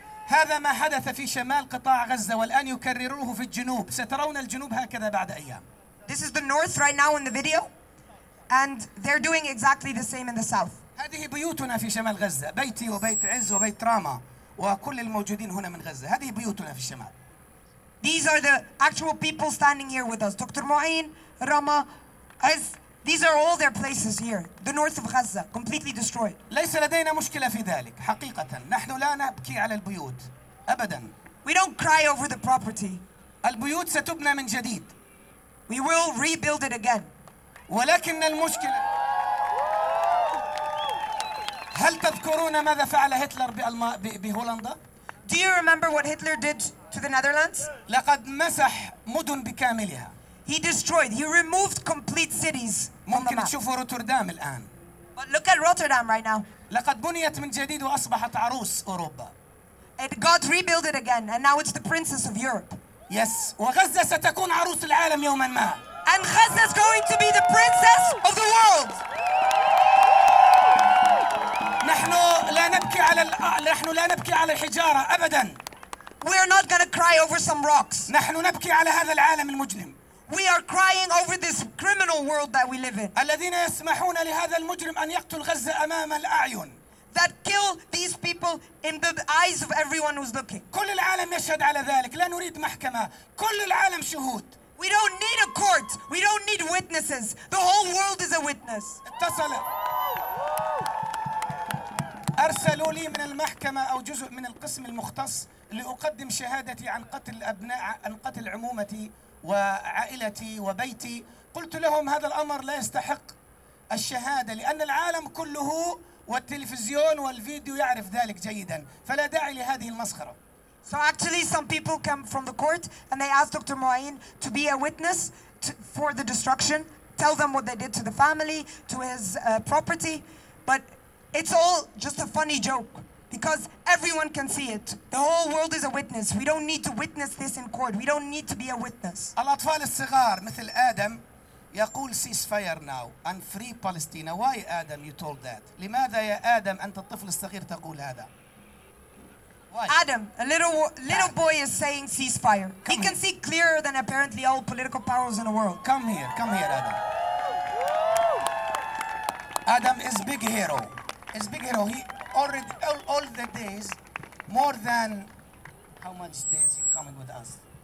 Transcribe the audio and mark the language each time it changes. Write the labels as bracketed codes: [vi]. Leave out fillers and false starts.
[ar] هذا ما حدث في شمال قطاع غزة والآن يكرروه في الجنوب. سترون الجنوب هكذا بعد أيام. [en] This is the north right now in the video, and they're doing exactly the same in the south. [ar] هذه بيوتنا في شمال غزة، بيتي وبيت عز وبيت راما وكل الموجودين هنا من غزة. هذه بيوتنا في الشمال. [en] These are the actual people standing here with us. Dr. Mu'in, Rama, Az. These are all their places here. The north of Gaza, completely destroyed. [ar] ليس لدينا مشكلة في ذلك. حقيقة نحن لا نبكي على البيوت أبدا. [en] We don't cry over the property. [ar] البيوت ستبنى من جديد. [en] We will rebuild it again. [ar] ولكن المشكلة هل تذكرون ماذا فعل هتلر بهولندا؟ [en] Do you remember what Hitler did to the Netherlands? [ar] لقد مسح مدن بكاملها. [en] He destroyed. He removed complete cities. [ar] ممكن تشوفوا روتردام الآن. [en] But look at Rotterdam right now. [ar] لقد بنيت من جديد وأصبحت عروس أوروبا. [en] It got rebuilt again, and now it's the princess of Europe. Yes. [ar] وغزة ستكون عروس العالم يوما ما. [en] And Gaza is going to be the princess of the world. [ar] نحن لا نبكي على الحجارة أبدا. [en] We are not going to cry over some rocks. [ar] نحن نبكي على هذا العالم المجرم. [en] We are crying over this criminal world that we live in. [ar] الذين يسمحون لهذا المجرم أن يقتل غزة أمام الأعين. [en] that kill these people in the eyes of everyone who's looking. [ar] كل العالم يشهد على ذلك. لا نريد محكمة. كل العالم شهود. [en] We don't need a court. We don't need witnesses. The whole world is a witness. [ar] اتصل. أرسلوا لي من المحكمة أو جزء من القسم المختص لأقدم شهادتي عن قتل الأبناء عن قتل عمومتي وعائلتي وبيتي. قلت لهم هذا الأمر لا يستحق الشهادة لأن العالم كله والتلفزيون والفيديو يعرف ذلك جيدا فلا داعي لهذه المسخرة. [en] So actually some people come from the court and they ask Dr. Moaine to be a witness for the destruction. Tell them what they did to the family, to his property. But it's all just a funny joke because everyone can see it. The whole world is a witness. We don't need to witness this in court. We don't need to be a witness. [ar] الأطفال الصغار مثل آدم يقول [en] ceasefire now and free Palestine. Why Adam you told that? [ar] لماذا يا آدم أنت الطفل الصغير تقول هذا؟ [en] Adam, a little boy is saying ceasefire. He can see clearer than apparently all political powers in the world. Come here, Adam. Adam is big hero. He's big hero. He already all the days, more than how much days you coming with us?